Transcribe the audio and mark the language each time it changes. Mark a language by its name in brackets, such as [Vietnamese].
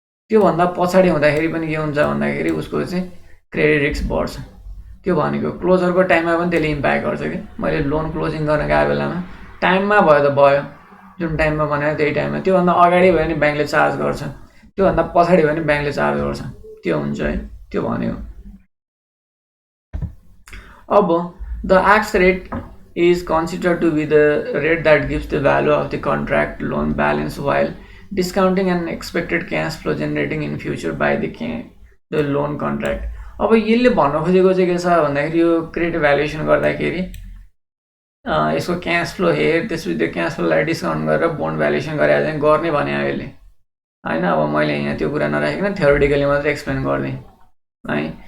[Nepali] त्योभन्दा पछाडि हुँदाखेरि पनि के हुन्छ भन्दाखेरि उसको चाहिँ क्रेडिट रिस्क बढ्छ। त्यो भनेको क्लोजरको टाइममा पनि त्यसले इम्प्याक्ट गर्छ कि मैले लोन क्लोजिङ गर्न गएको बेलामा टाइममा भयो त भयो, जुन टाइममा भनेको त्यही टाइममा। त्योभन्दा अगाडि भयो भने ब्याङ्कले चार्ज गर्छ, त्योभन्दा पछाडि भयो भने ब्याङ्कले चार्ज गर्छ। त्यो हुन्छ है, त्यो भनेको। [English] अब the x rate is considered to be the rate that gives the value of the contract loan balance while discounting an expected cash flow generating in future by the loan contract. [Nepali] अब यसले भन्न खोजेको चाहिँ के छ भन्दाखेरि यो credit valuation गर्दाखेरि यसको क्यास फ्लो हेर, त्यसपछि त्यो क्यास फ्लोलाई डिस्काउन्ट गरेर बोन्ड भ्यालुएसन गरेर चाहिँ गर्ने भने यसले हैन। अब मैले यहाँ त्यो कुरा नराखिकन थ्योरिटिकली मात्रै एक्सप्लेन गर्दै है।